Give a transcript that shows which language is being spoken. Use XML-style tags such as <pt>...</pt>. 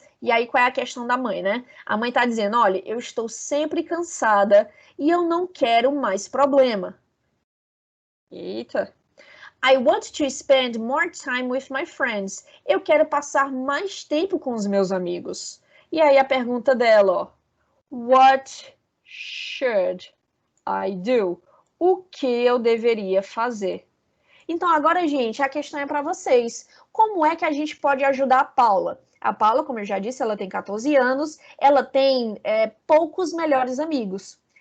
<pt>E aí, qual é a questão da mãe, né? A mãe tá dizendo, olha, eu estou sempre cansada e eu não quero mais problema. Eita.</pt> <en>I want to spend more time with my friends.</en> <pt>Eu quero passar mais tempo com os meus amigos. E aí a pergunta dela, ó.</pt> <en>What should I do?</en> <pt>O que eu deveria fazer? Então agora, gente, a questão é para vocês. Como é que a gente pode ajudar a Paula? A Paula, como eu já disse, ela tem 14 anos, ela tem poucos melhores amigos.</pt>